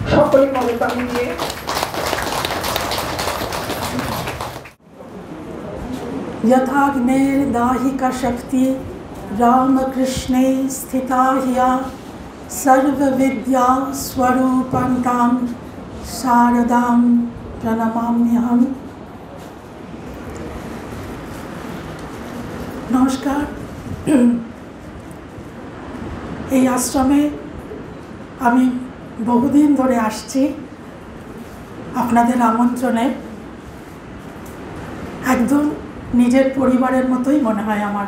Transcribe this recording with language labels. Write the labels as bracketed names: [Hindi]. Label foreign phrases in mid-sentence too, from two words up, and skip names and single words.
[Bangla] সকলে করতালি দিয়ে [Sanskrit] यथाग्नेर्दाहिका शक्ति रामकृष्णे स्थिता ह्या सर्वविद्या स्वरूपन्तां शारदां प्रणमाम्यहम्। [Bangla] नमस्कार। এই আশ্রমে আমি বহুদিন ধরে আসছি আপনাদের আমন্ত্রণে। একদম নিজের পরিবারের মতোই মনে হয় আমার।